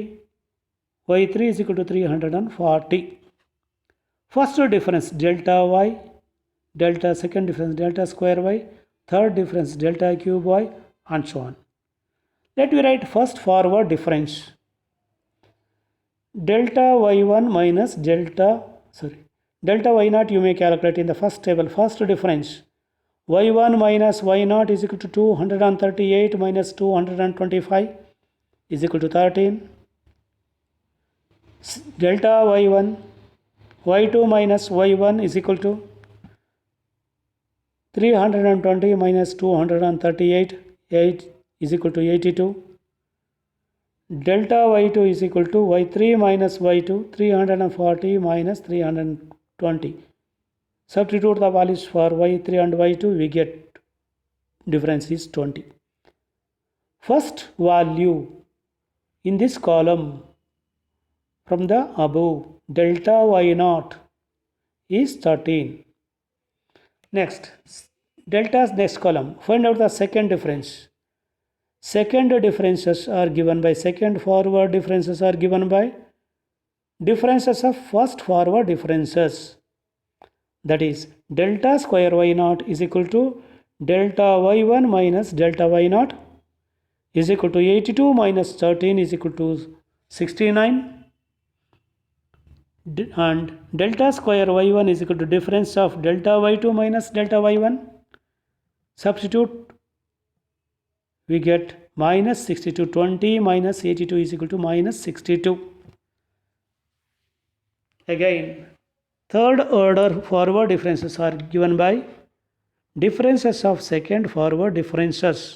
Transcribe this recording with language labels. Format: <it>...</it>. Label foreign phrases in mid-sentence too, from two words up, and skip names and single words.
<en>Y3 is equal to 340. First difference delta y, delta second difference delta square y, third difference delta cube y, and so on. Let me write first forward difference. Delta y1 minus delta y0 you may calculate in the first table. First difference y1 minus y0 is equal to 238 minus 225 is equal to 13. Delta y1 y2 minus y1 is equal to 320 minus 238 8 is equal to 82. Delta y2 is equal to y3 minus y2 340 minus 320. Substitute the values for y3 and y2, we get difference is 20. First value in this column from the above, delta y0 is 13. Next, Delta's next column. Find out the second difference. Second differences are given by second forward differences are given by differences of first forward differences. That is delta square y naught is equal to delta y1 minus delta y naught is equal to 82 minus 13 is equal to 69, and delta square y1 is equal to difference of delta y2 minus delta y1. Substitute, we get minus 62. 20 minus 82 is equal to minus 62. Again, third order forward differences are given by differences of second forward differences.</en>